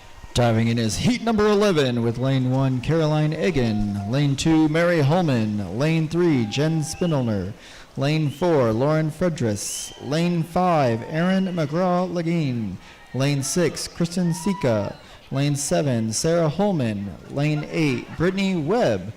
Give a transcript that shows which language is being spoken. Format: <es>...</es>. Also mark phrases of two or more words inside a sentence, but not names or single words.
<en>Diving in is heat number 11 with lane 1, Caroline Egan. Lane 2, Mary Holman. Lane 3, Jen Spindler. Lane 4, Lauren Fredris. Lane 5, Erin McGraw-Lagine. Lane 6, Kristen Sika. Lane 7, Sarah Holman. Lane 8, Brittany Webb.</en>